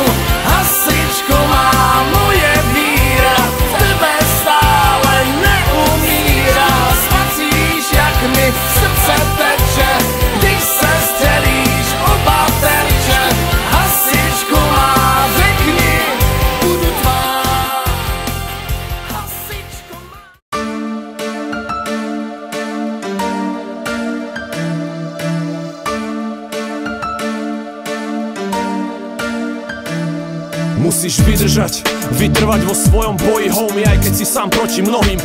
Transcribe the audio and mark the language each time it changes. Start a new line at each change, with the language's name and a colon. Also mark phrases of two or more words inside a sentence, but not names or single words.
Czech: Hasičko má moje víra, v tebe stále neumírá. Spatříš, jak mi srdce teče, když se střelíš oba terče. Hasičko má, řekni, budu tvá. Hasičko má.
Slovak: Musíš vydržať, vytrvať vo svojom boji, homie, aj keď si sám proti mnohým.